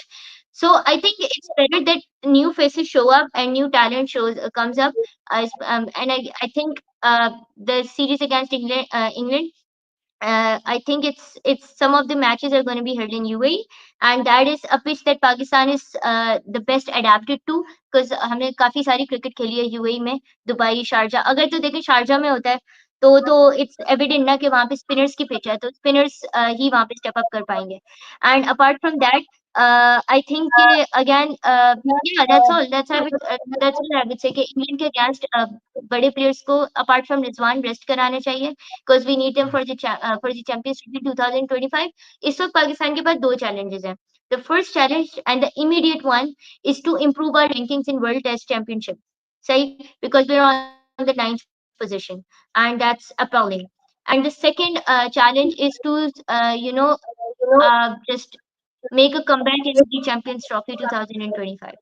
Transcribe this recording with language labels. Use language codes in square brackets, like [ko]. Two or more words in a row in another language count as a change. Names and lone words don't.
[en] So I think it's better that new faces show up and new talent shows comes up, and I think the series against England, I think it's some of the matches are going to be held in UAE, and that is a pitch that Pakistan is the best adapted to, because [hi] हमने काफी सारी क्रिकेट खेली है यूएई में, दुबई, शारजा। अगर तो देखें शारजा में होता है, तो [en] it's evident [hi] ना कि वहाँ पे स्पिनर्स की पिच है, तो स्पिनर्स ही वहाँ पे [en] step up [hi] कर पाएंगे। [en] and apart from that, I think again, yeah, that's all I would say [hi] कि इंग्लैंड के अगेंस्ट बड़े प्लेयर्स को अपार्ट फ्रॉम रिजवान रेस्ट कराना चाहिए, [en] because we need them for the Champions League 2025. [hi] इस वक्त पाकिस्तान के पास दो challenges हैं. [en] The first challenge and the immediate one is to improve our rankings in World Test Championship. सही, because we're on the ninth position, and that's appalling. And the second challenge is to just make a comeback in the Champions Trophy 2025.